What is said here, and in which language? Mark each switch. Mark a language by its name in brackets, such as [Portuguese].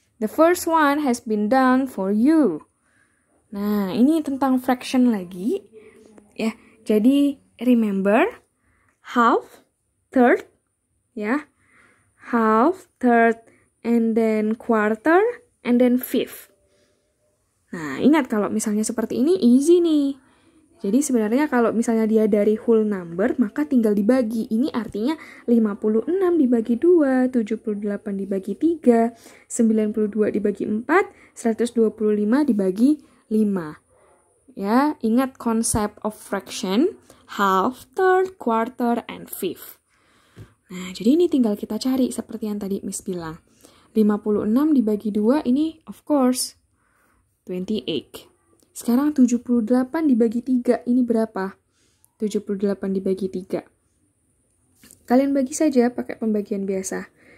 [English] The first one has been done for you. [Indonesian] Nah, ini tentang fraction lagi. Ya, jadi remember half, third, ya. [English] Half, third, and then quarter, and then fifth. [Indonesian] Nah, ingat kalau misalnya seperti ini easy nih. Jadi sebenarnya kalau misalnya dia dari whole number, maka tinggal dibagi. Ini artinya 56 dibagi 2, 78 dibagi 3, 92 dibagi 4, 125 dibagi 5. Ya, ingat konsep of fraction, [English] half, third, quarter, and fifth. [Indonesian] Nah, jadi ini tinggal kita cari seperti yang tadi Miss bilang. 56 dibagi 2 ini of course 28. Sekarang 78 dibagi 3 ini berapa? 78 dibagi 3. Kalian bagi saja pakai pembagian biasa.